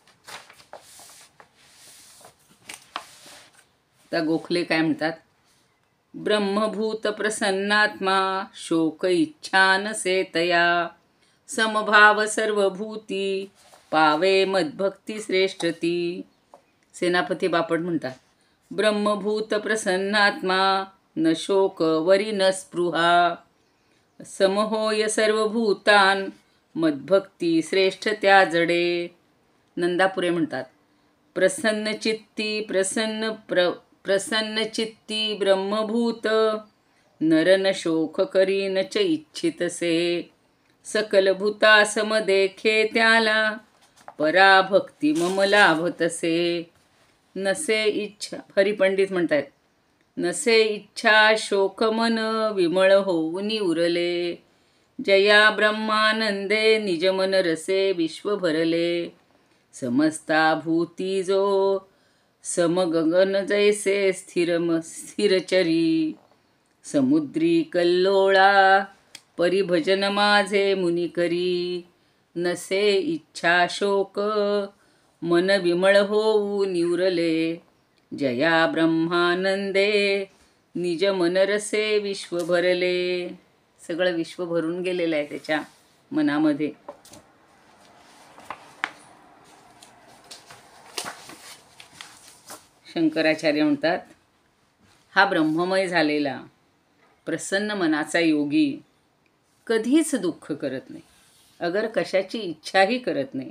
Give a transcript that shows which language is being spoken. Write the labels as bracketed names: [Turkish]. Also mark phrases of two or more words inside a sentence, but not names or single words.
[Marathi] आता गोखले काय म्हणतात, ब्रह्मभूत प्रसन्नात्मा, शोक इच्छा नसे तया, समभाव सर्वभूती, पावे मद्भक्ती श्रेष्ठती. सेनापती बापट म्हणतात, ब्रह्मभूत प्रसन्नात्मा, न शोक वरी न स्पृहा, समहोय सर्वभूतान, मद्भक्ती श्रेष्ठ त्या जडे. नंदापुरे म्हणतात, प्रसन्न चित्ती ब्रह्मभूत, नर न शोक करी न च इच्छितसे, सकल भूता सम देखे त्याला, पराभक्ती मम लाभतसे. नसे इच्छा, हरिपंडित म्हणतात, नसे इच्छा शोक मन विमळ होऊन उरले, जया ब्रह्मानंदे निज मन रसे विश्व भरले, समस्ता भूती जो समगगन जैसे स्थिरचरी, समुद्री कल्लोळा परिभजन माझे मुनी करी, नसे इच्छा शोक मन विमळ होऊ निवरले, जया ब्रह्मानंदे निज मनरसे विश्व भरले. सगळं विश्व भरून गेलेलं आहे त्याच्या मनामध्ये. शंकराचार्य म्हणतात, हा ब्रह्ममय झालेला प्रसन्न मनाचा योगी कधीच दुःख करत नाही, अगर कशाची इच्छाही करत नाही.